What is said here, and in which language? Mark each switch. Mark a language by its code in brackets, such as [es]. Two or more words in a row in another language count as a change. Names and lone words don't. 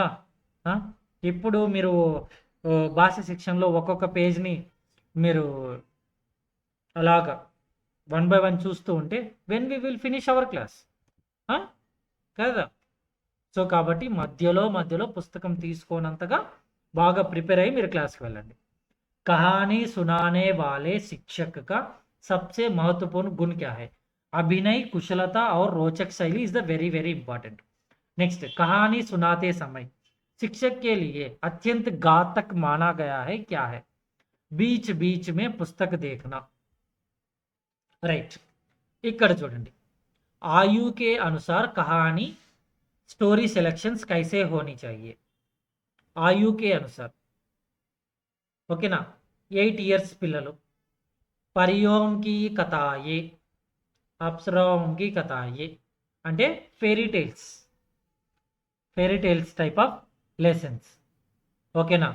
[te] ఇప్పుడు మీరు భాష శిక్షణలో ఒక్కొక్క పేజ్ని మీరు అలాగా 1 by 1 చూస్తూ ఉంటే [en] when we will finish our class [te] కదా. సో కాబట్టి మధ్యలో పుస్తకం తీసుకోనంతగా బాగా ప్రిపేర్ అయ్యి మీరు క్లాస్కి వెళ్ళండి. [hi] कहानी सुनाने वाले शिक्षक का सबसे महत्वपूर्ण गुण क्या है? अभिनय, कुशलता और रोचक शैली [en] is the very very important. [hi] नेक्स्ट, कहानी सुनाते समय शिक्षक के लिए अत्यंत घातक माना गया है क्या है? बीच में पुस्तक देखना. राइट. [te] ఇక్కడ చూడండి, [hi] आयु के अनुसार कहानी [en] story selections [hi] कैसे होनी चाहिए? आयु के अनुसार. [te] ఓకేనా? 8 years పిల్లలు [hi] परियों की कथाएं, अप्सराओं की कथाएं [te] అంటే [en] fairy tales type of lessons. [te] ఓకేనా?